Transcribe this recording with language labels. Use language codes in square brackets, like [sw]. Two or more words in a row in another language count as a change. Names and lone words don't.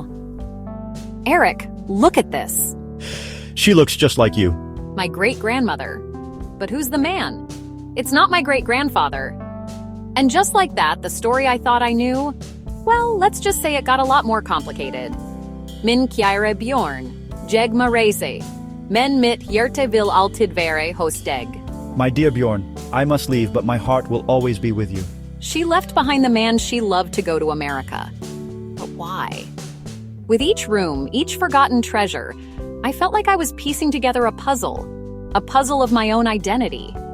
[en] Eric, look at this. She looks just like you. My great-grandmother. But who's the man? It's not my great-grandfather. And just like that, the story I thought I knew, well, let's just say it got a lot more complicated. [no] Min Kjære Bjorn, Jeg Marese, Men mitt hjerte vil alltid være hos deg. [en] My dear Bjorn, I must leave, but my heart will always be with you. She left behind the man she loved to go to America. But why? With each room, each forgotten treasure, I felt like I was piecing together a puzzle of my own identity.